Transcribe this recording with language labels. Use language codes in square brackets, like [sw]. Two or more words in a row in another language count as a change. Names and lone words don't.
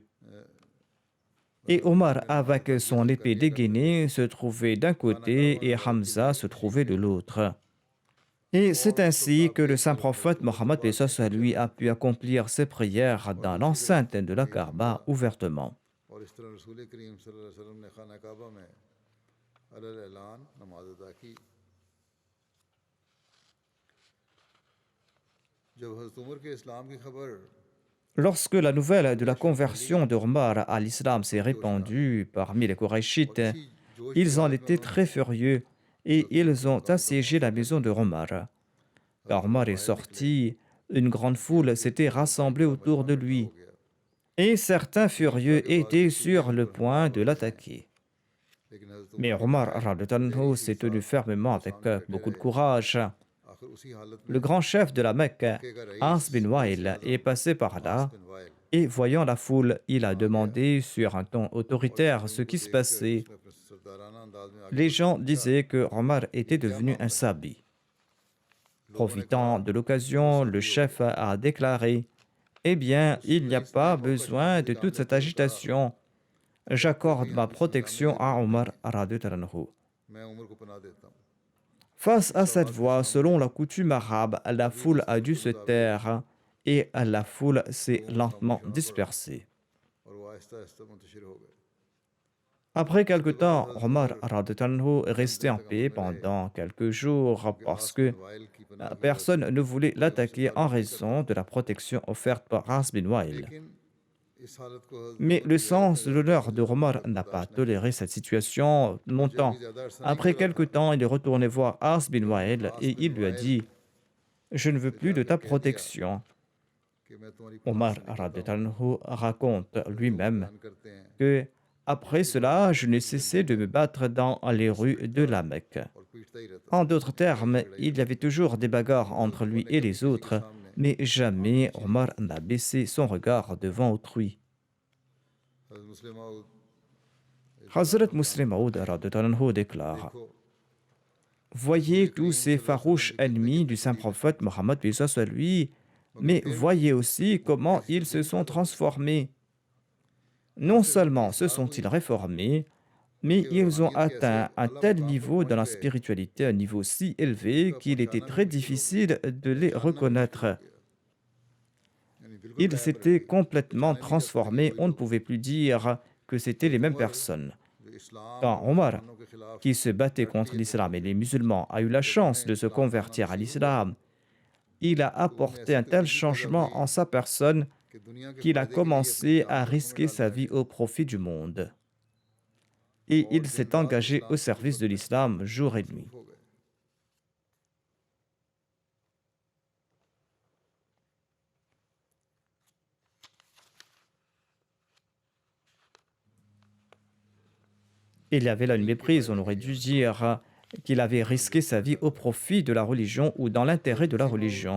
[fr] Et Omar, avec son épée dégainée, se trouvait d'un côté et Hamza se trouvait de l'autre. Et c'est ainsi que le saint prophète Mohammed, paix soit sur lui, a pu accomplir ses prières dans l'enceinte de la Kaaba ouvertement. [ur] اور اس طرح رسول کریم [ar] صلى الله عليه وسلم [ur] نے خانہ کعبہ میں علی الاعلان نماز ادا کی. جب حضرت عمر کے اسلام کی خبر [fr] Lorsque la nouvelle de la conversion de Omar à l'islam s'est répandue parmi les Korachites, ils en étaient très furieux et ils ont assiégé la maison de Omar. Quand Omar est sorti, une grande foule s'était rassemblée autour de lui et certains furieux étaient sur le point de l'attaquer. Mais Omar [ar] رضي الله عنه [fr] s'est tenu fermement avec beaucoup de courage. [ur] آخر اسی حالت میں [fr] Le grand chef de la Mecque, As bin Wa'il, est passé par là et voyant la foule, il a demandé sur un ton autoritaire ce qui se passait. [ur] اپنے سردارانہ انداز میں آگے [fr] Les gens disaient que Omar était devenu un sabi. Profitant de l'occasion, le chef a déclaré: Eh bien, il n'y a pas besoin de toute cette agitation. J'accorde ma protection à Omar [ar] رضي الله عنه. [ur] میں عمر کو پناہ دیتا ہوں. [fr] Face à cette voix, selon la coutume arabe, la foule a dû se taire et la foule s'est lentement dispersée. [ur] اور وہ آہستہ آہستہ منتشر ہو گئے. [fr] Après quelque temps, Omar [ar] رضي الله عنه [fr] est resté en paix pendant quelques jours parce que [ur] وائل کی پناہ [fr] personne ne voulait l'attaquer en raison de la protection offerte par As bin Wa'il. [ur] لیکن اس حالت کو حضرت [fr] Mais le sens de l'honneur de Omar n'a pas toléré cette situation longtemps. Après quelque temps, il est retourné voir As bin Wa'il et il lui a dit: Je ne veux plus de ta protection. [ur] کہ میں تمہاری [fr] Omar [ar] رضي الله عنه [fr] raconte lui-même [ur] پہچان کرتے ہیں [fr] que après cela, je n'ai cessé de me battre dans les rues de la Mecque. [ur] اور پیٹتا ہی رہتا [fr] En d'autres termes, il y avait toujours des bagarres entre lui et les autres, mais jamais Omar n'a baissé son regard devant autrui. [ur] हज़रत मुस्लिम मऊद [fr] Hazrat Muslim Maud [ar] رضي الله عنه [fr] déclare: [ur] को [fr] Voyez tous ces farouches ennemis du saint prophète Mohammed, paix soit sur lui, mais voyez aussi comment ils se sont transformés. Non seulement se sont-ils réformés, mais ils ont atteint un tel niveau dans la spiritualité, un niveau si élevé qu'il était très difficile de les reconnaître. [ur] یعنی بالکل [fr] Ils s'étaient complètement transformés, on ne pouvait plus dire que c'étaient les mêmes personnes. [ur] جو اسلام [fr] Quand Omar, [ur] مسلمانوں کے خلاف [fr] qui se battait contre l'islam et les musulmans, a eu la chance de se convertir à l'islam, il a apporté un tel changement en sa personne [ur] کہ دنیا کے [fr] qu'il a [ur] فائدے کے لیے [fr] commencé [ur] अपनी [fr] à [ur] जान [fr] risquer [ur] جوکھم میں [fr] sa [ur] डालना [fr] vie au profit du monde. Et il s'est engagé au service de l'islam jour et nuit. [ur] ہو گئے. [fr] Il y avait là une méprise, on aurait dû dire qu'il avait risqué sa vie au profit de la religion ou dans l'intérêt de la religion.